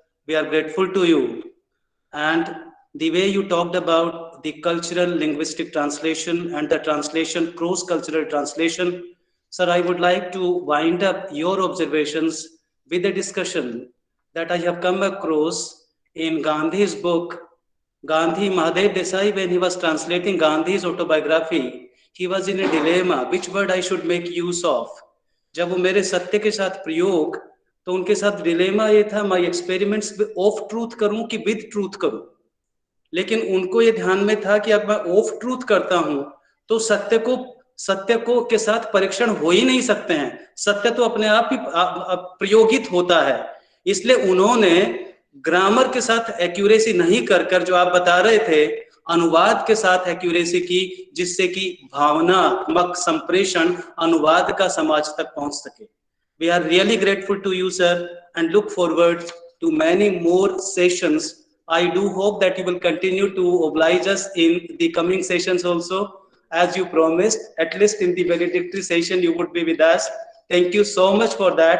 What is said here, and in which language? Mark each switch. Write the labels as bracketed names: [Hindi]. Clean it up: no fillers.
[English] We are grateful to you. And the way you talked about the cultural linguistic translation and the translation, cross-cultural translation, sir, I would like to wind up your observations with a discussion that I have come across in Gandhi's book. Gandhi, Mahadev Desai, when he was translating Gandhi's autobiography, he was in a dilemma, which word I should make use of. [Hindi] जब वो मेरे सत्य के साथ प्रयोग, तो उनके साथ डिलेमा ये था, मैं [English] experiments of truth [Hindi] करूं कि [English] with truth [Hindi] करूं। लेकिन उनको ये ध्यान में था कि अब मैं ऑफ ट्रूथ करता हूं तो सत्य को के साथ परीक्षण हो ही नहीं सकते हैं, सत्य तो अपने आप ही प्रयोगित होता है। इसलिए उन्होंने ग्रामर के साथ एक्यूरेसी नहीं कर जो आप बता रहे थे, अनुवाद के साथ एक्यूरेसी की, जिससे कि भावनात्मक संप्रेषण अनुवाद का समाज तक पहुंच सके। [English] We are really grateful to you, sir, and look forward to many more sessions. I do hope that you will continue to oblige us in the coming sessions also, as you promised. At least in the valedictory session, you would be with us. Thank you so much for that.